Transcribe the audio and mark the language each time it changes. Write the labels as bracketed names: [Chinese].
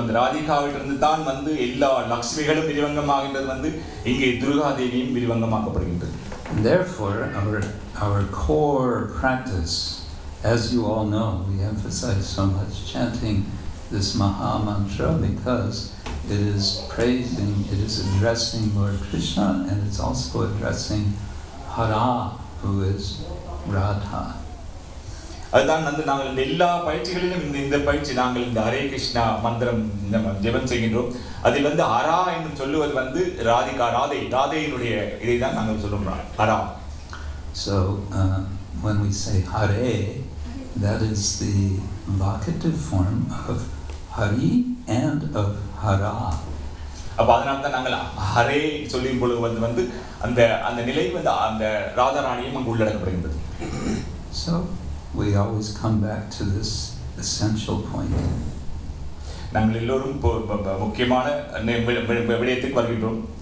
[Tamil] அந்த ராதிகாவிலிருந்து தான் எல்லா லக்ஷ்மிகளும் விரிவங்கமாகின்றது. இங்கே துர்கா தேவியும் விரிவங்கமாக்கப்படுகின்றது. [English] Therefore, our core practice, as you all know, we emphasize so much chanting this Maha Mantra because it is praising, it is addressing Lord Krishna, and it's also addressing Hara, who is Radha. [Tamil] அதுதான் நாங்கள் எல்லா பயிற்சிகளிலும் இந்த பயிற்சி நாங்கள் இந்த ஹரே கிருஷ்ணா மந்திரம் ஜெபம் செய்கின்றோம். அதில் ஹரா என்று சொல்லுவது ராதிகா ராதையினுடைய இதை தான் நாங்கள் சொல்றோம் Hara. [English] So when we say Hare, that is the vocative form of Hari and of Hara. [Tamil] அப்ப அதனால தான் நாங்கள் ஹரே சொல்லும் பொழுது அந்த அந்த நிலை அந்த ராதாராணியும் அங்கு உள்ளடக்கப்படுகின்றது. [English] So we always come back to this essential point. [Tamil] நாங்கள் எல்லோரும் முக்கியமான விடயத்துக்கு வருகின்றோம்.